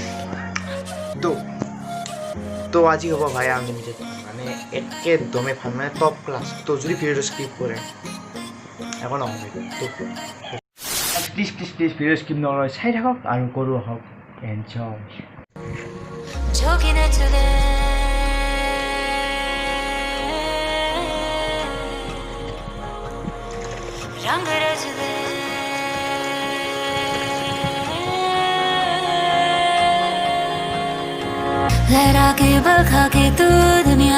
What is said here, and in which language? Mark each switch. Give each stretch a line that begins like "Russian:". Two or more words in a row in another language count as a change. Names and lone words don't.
Assamese: তো আজি হ'ব ভাই আনলিমিটেড মানে একদমেই ভাল মানে
English: top class.
Assamese: তো যদি ভিডিঅ'টো স্কিপ কৰে একো নহয়, তো
English: please video skip
Assamese: নকৰে চাই থাকক আৰু কৰোঁ আহক এনজয়।
Hindi: रंग रच दे लहरा के बखा के तू दुनिया